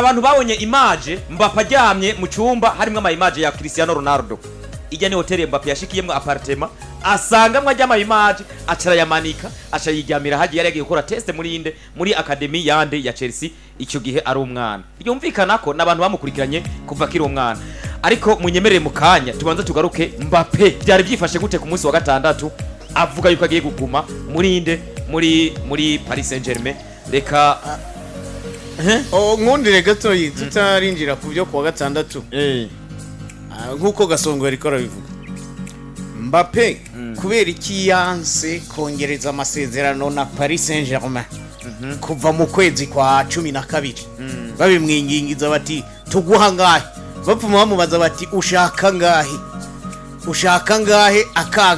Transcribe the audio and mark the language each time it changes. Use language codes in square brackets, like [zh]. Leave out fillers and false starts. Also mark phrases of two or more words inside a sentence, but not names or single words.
[rn] abantu babonye image Mbappe ajyamye mu cyumba harimo ama image ya Cristiano Ronaldo ijya ni hotel Mbappe yashikiyemo appartement asanga mwajya image acara yamanika aca yigamira hagiye yaragiye gukora test muri academy yande ya Chelsea icyo gihe ari umwana yumvikana ko nabantu bamukurikiranye kuva kiri umwana ariko munyemerere mu kanya tubanza tugaruke Mbappe byari byifashe gute ku munsi wa gatandatu avuga yuko agiye kuguma muri Paris Saint-Germain reka nkundire gato tutarinjira ku byo kuwa gatandatu nkuko gasongo yari korabivuga Mbappe kubera iki yanse kongereza amasezerano na Paris Saint-Germain kuva mu kwezi kwa 12 babimwingingiza bati tuguha ngahe bapfuma bamubaza bati ushaka ngahe akanka